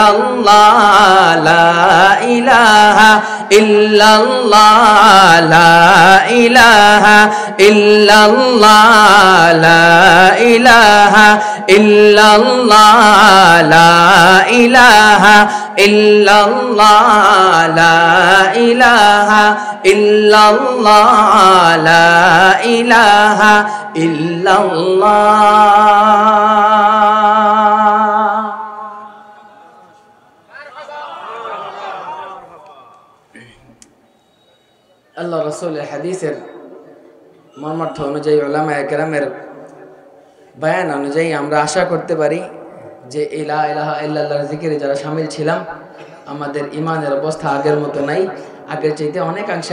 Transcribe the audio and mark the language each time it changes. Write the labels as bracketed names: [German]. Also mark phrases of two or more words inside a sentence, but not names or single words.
[Arabic] اللہ لا الہ الا اللہ لا الہ الا اللہ لا الہ الا اللہ لا الہ الا اللہ لا الہ الا اللہ لا الہ الا اللہ [Bangla] আল্লাহ রাসূলের হাদিসের মর্মার্থ অনুযায়ী উলামায়ে কেরামের বয়ান অনুযায়ী আমরা আশা করতে পারি যে [Arabic] لا إله إلا الله [Bangla] জিকিরে যারা শামিল ছিলাম আমাদের ঈমানের অবস্থা আগের মতো নাই আগের চাইতে অনেকাংশে